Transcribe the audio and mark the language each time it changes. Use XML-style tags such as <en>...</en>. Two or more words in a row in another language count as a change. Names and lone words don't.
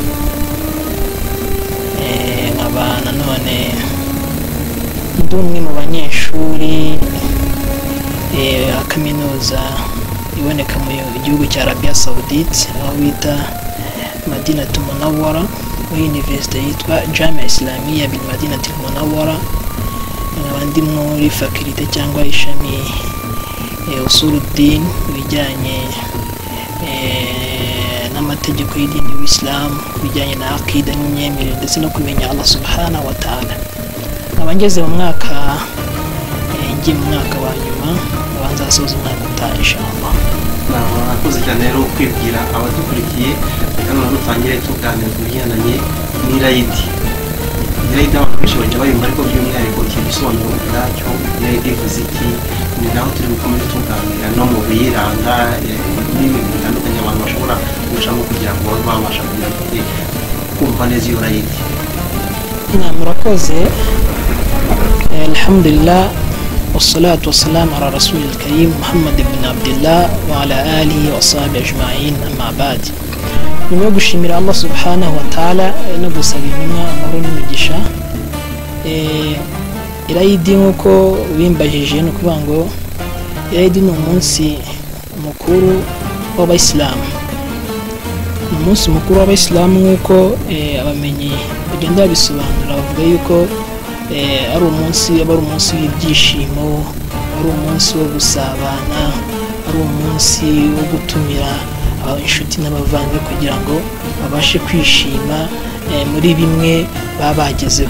<rw>Nkaba nanone ndi umwe mu banyeshuri kaminuza iboneka mu gihugu cya Arabia Saudite, aho bita Madinatul Munawwara, muri university yitwa Jamia Islamia bil Madinatul Munawwara. Nkaba ndi muri faculty cyangwa ishami usuluddin, bijyanye n'amategeko y'idini y'Islam, bijyanye na aqida n'imyemerere ndetse no kumenya Allah</rw> <ar>سبحانه وتعالى.</ar> <rw>Nkaba ngeze mu mwaka wa nyuma, abanza asoza umwaka utaha inshallah. Nakoze cyane rero kwibwira abadukurikiye, reka none dutangire tuganira ku bijyanye n'irayidi. Irayidi abantu benshi bajya bayumva, ariko by'umwihariko igisobanuro bwacyo irayidi ivuze iki, ni naho turi gukomeza tuganira no mu biyiranga n'ibintu bitandukanye abantu bashobora gucamo kugira ngo babe babasha kumva neza iyo rayidi. Murakoze.</rw> <ar>Alhamdulillah والصلاة والسلام على رسول الكريم محمد بن عبد الله وعلى آله وصحبه أجمعين. أما بعد،</ar> <rw>nyuma yo gushimira Allah</rw> <ar>سبحانه وتعالى</ar> <rw>no gusaba intumwa amahoro n'imigisha, irayidi nk'uko bimbajije ni ukuvuga ngo irayidi ni umunsi mukuru w'abayisilamu. Umunsi mukuru w'abayisilamu nk'uko abamenyi bagenda babisobanura, bavuga yuko ari umunsi w'ibyishimo, ari umunsi wo gusabana, ari umunsi wo gutumira inshuti n'abavandimwe kugira ngo babashe kwishima muri bimwe baba bagezeho.</rw>